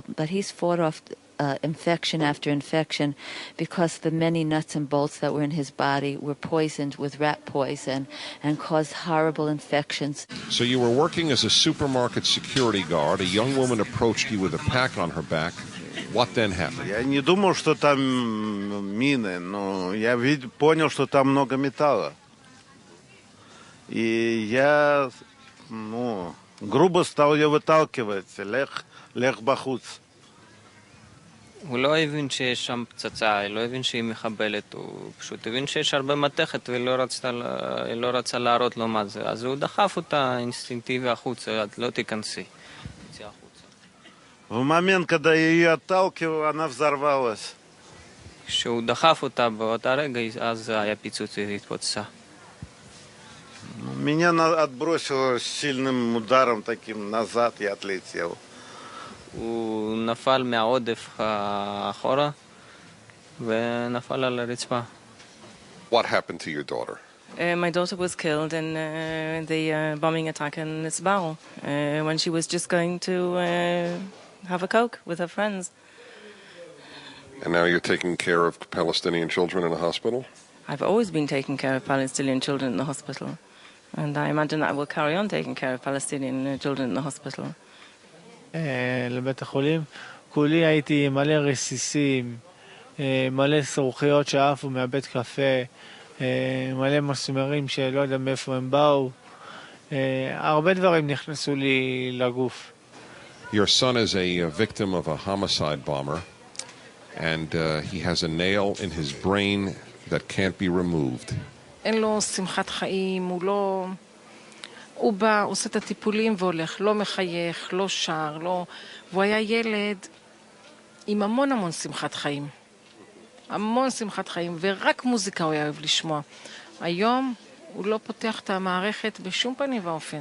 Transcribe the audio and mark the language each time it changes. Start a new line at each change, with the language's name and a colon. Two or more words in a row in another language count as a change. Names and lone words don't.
English: But he's fought off infection after infection because the many nuts and bolts that were in his body were poisoned with rat poison and caused horrible infections. So you were working as a supermarket security guard. A young woman approached you with a pack on her back. What then happened?
Russian: Я не думал, что там мины, но я понял, что там много металла. И я, грубо стал ее выталкивать.
Hebrew: לך בחוץ. הוא לא הבין שיש שם פצצה, לא הבין שהיא מחבלת, הוא פשוט הבין שיש הרבה מתכת ולא רצה להראות לו מה זה. אז הוא דחף אותה אינסטינקטיבי החוצה, את לא תיכנסי.
Russian: В момент, когда я ее отталкивал, она взорвалась.
Hebrew: כשהוא דחף אותה באותה רגע, אז היה פיצוץ והתפוצצה.
Russian: Меня отбросило сильным ударом таким назад, я отлетел.
Hebrew: הוא נפל מהעודף אחורה ונפל על הרצפה.
English: What happened to your daughter? My daughter was killed in the bombing attack in Sbal when she was just going to have a Coke with her friends. And now you're taking care of Palestinian children in a hospital? I've always been taking care of Palestinian children in the hospital. And I imagine that I will carry on taking care of Palestinian children in the hospital.
Hebrew: לבית החולים. כולי הייתי מלא רסיסים, מלא סרוכיות שעפו מהבית קפה. מלא מסמרים שלא יודע מאיפה הם באו. הרבה דברים נכנסו לי לגוף.
English: Your son is a victim of a homicide bomber, and he has a nail in his brain that can't be removed.
Hebrew: אין לו שמחת חיים, הוא בא, עושה את הטיפולים והולך, לא מחייך, לא שר, לא... והוא היה ילד עם המון שמחת חיים. המון שמחת חיים, ורק מוזיקה הוא היה אוהב לשמוע. היום הוא לא פותח את המערכת בשום פנים ואופן.